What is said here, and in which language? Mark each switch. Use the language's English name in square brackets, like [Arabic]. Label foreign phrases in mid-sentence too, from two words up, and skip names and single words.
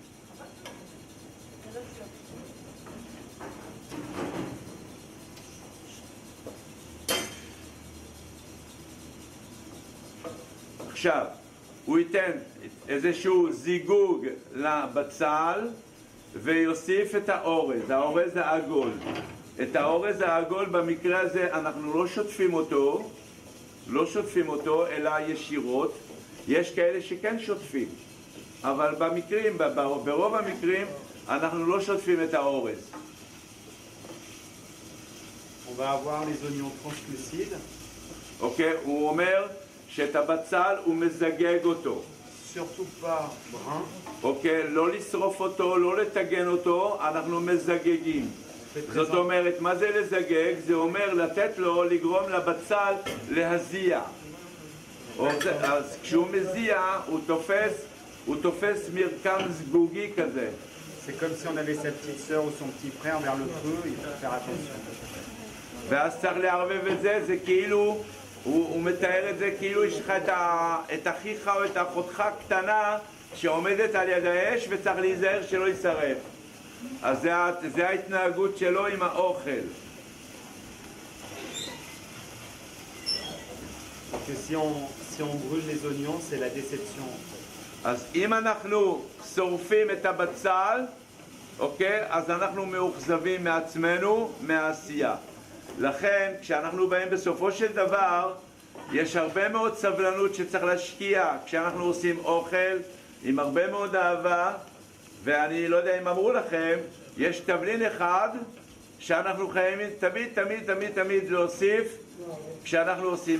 [Hebrew] עכשיו, הוא ייתן איזשהו זיגוג לבצל ויוסיף את האורז, האורז העגול. את האורז העגול במקרה הזה אנחנו לא שוטפים אותו אלא ישירות. יש כאלה שכן שוטפים, אבל ברוב המקרים אנחנו לא שוטפים את האורז. [French] On va avoir les oignons translucides. [Hebrew] אוקיי, הוא אומר שאת הבצל הוא מזגג אותו. [French] Surtout pas brun. [Hebrew] אוקיי, לא לשרוף אותו, לא לטגן אותו, אנחנו מזגגים. זאת אומרת, מה זה לזגג? זה אומר לתת לו, לגרום לבצל להזיע. אז כשהוא מזיע, הוא תופס מרקם זגוגי כזה. [French] C'est comme si on avait sa petite sœur ou son petit frère vers le feu, il faut faire attention. [Hebrew] ואז צריך לערבב את זה, זה כאילו, הוא מתאר את זה כאילו יש לך את אחיך או את אחותך קטנה שעומדת על יד האש וצריך להיזהר שלא יישרף. אז זה ההתנהגות שלו עם האוכל. [French] Si on brûle les oignons, c'est la déception. [Hebrew] אז אם אנחנו שורפים את הבצל, אוקיי? אז אנחנו מאוכזבים מעצמנו, מהעשייה. לכן, כשאנחנו באים בסופו של דבר, יש הרבה מאוד סבלנות שצריך להשקיע כשאנחנו עושים אוכל, עם הרבה מאוד אהבה, ואני לא יודע אם אמרו לכם, יש תבלין אחד שאנחנו חייבים תמיד להוסיף כשאנחנו עושים.